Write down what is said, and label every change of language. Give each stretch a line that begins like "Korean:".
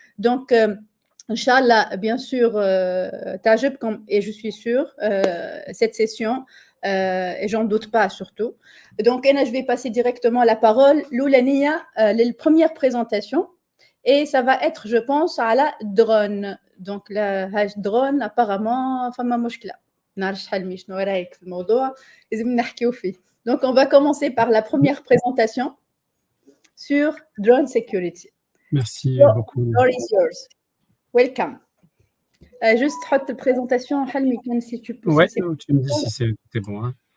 French: Donc, Inch'Allah, bien sûr, Tajib, et je suis sûre, cette session, et j'en doute pas surtout. Donc, je vais passer directement la parole. Loulania, les premières présentations, et ça va être, je pense, à la drone. Donc, la drone, apparemment,
Arabic: فما مشكلة. نعرفش حلمي شنو رايك في الموضوع، لازم نحكيو فيه.
French: Donc, on va commencer par la première présentation sur drone security. Merci beaucoup.
English: The floor is yours. Welcome.
French: Juste حط présentation حلمي كان si tu peux. Ouais, tu me dis si c'est bon. Hein.